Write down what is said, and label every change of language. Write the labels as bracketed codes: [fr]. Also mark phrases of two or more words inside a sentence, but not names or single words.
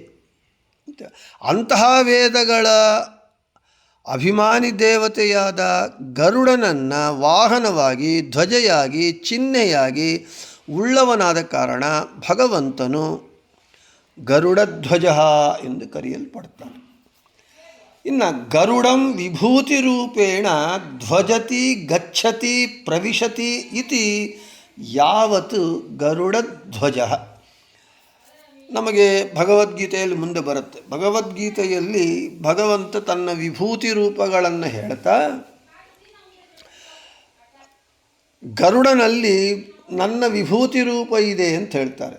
[kn] ಅಂತಹ ವೇದಗಳ ಅಭಿಮಾನಿ ದೇವತೆಯಾದ ಗರುಡನನ್ನು ವಾಹನವಾಗಿ, ಧ್ವಜೆಯಾಗಿ, ಚಿಹ್ನೆಯಾಗಿ ಉಳ್ಳವನಾದ ಕಾರಣ ಭಗವಂತನು ಗರುಡಧ್ವಜ ಎಂದು ಕರೆಯಲ್ಪಡ್ತಾನೆ. [sa] ಇನ್ನು ಗರುಡಂ ವಿಭೂತಿ ರೂಪೇಣ ಧ್ವಜತಿ ಗಚ್ಚತಿ ಪ್ರವಿಶತಿ ಇತಿ ಯಾವತ್ ಗರುಡಧ್ವಜ. [kn] ನಮಗೆ ಭಗವದ್ಗೀತೆಯಲ್ಲಿ ಮುಂದೆ ಬರುತ್ತೆ. ಭಗವದ್ಗೀತೆಯಲ್ಲಿ ಭಗವಂತ ತನ್ನ ವಿಭೂತಿ ರೂಪಗಳನ್ನು ಹೇಳ್ತಾ ಗರುಡನಲ್ಲಿ ನನ್ನ ವಿಭೂತಿ ರೂಪ ಇದೆ ಅಂತ ಹೇಳ್ತಾರೆ.